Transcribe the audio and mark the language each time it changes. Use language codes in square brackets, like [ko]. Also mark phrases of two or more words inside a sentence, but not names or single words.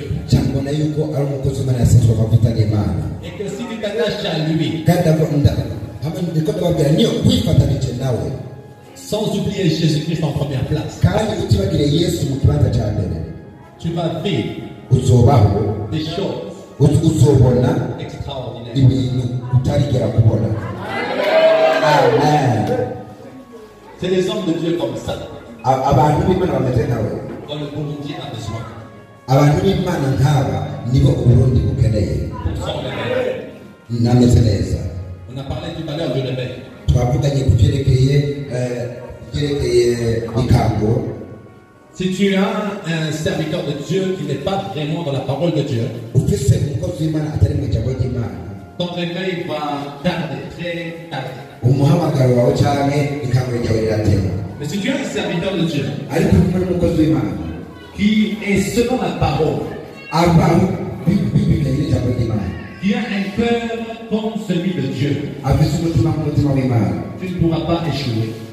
[fr] Et que si tu t'attaches à lui, sans oublier Jésus-Christ en première place, tu vas vivre des choses extraordinaires. Amen. C'est des hommes de Dieu comme ça. dont le Burundi a besoin. [rn] Abantu b'Imana nk'aba nibo Uburundi bukeneye. Nameze neza. [fr] On a parlé tout à l'heure du réveil. [rn] Twavuganye ku byerekeye ikango. [fr] Si tu as un serviteur de Dieu qui n'est pas vraiment dans la parole de Dieu, ton réveil va tarder, très tarder. Mais si tu as un serviteur de Dieu qui est selon la parole, qui a un cœur comme celui de Dieu, tu ne pourras pas échouer.